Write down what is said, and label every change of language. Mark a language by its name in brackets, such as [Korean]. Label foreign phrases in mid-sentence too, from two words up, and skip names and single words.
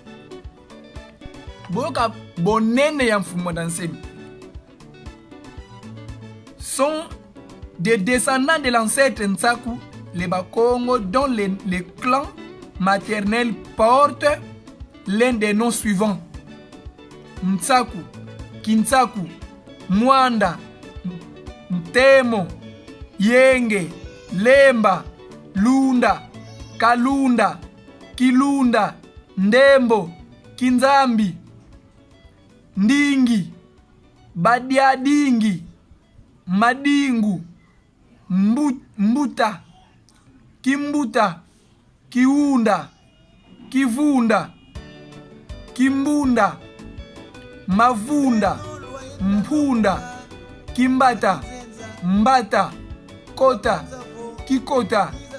[French] Sont des descendants de l'ancêtre Ntsaku, les Bakongo, dont les clans maternels portent l'un des noms suivants: Ntsaku, Kintsaku, Mwanda, Ntemo, Yenge, Lemba, Lunda, Kalunda, Kilunda, Ndembo, Kinzambi, Ndingi, Badiadingi, Madingu, Mbuta, Kimbuta, Kiunda, Kivunda, Kimbunda, Mavunda, Mpunda, Kimbata, Mbata, Kota, Kikota,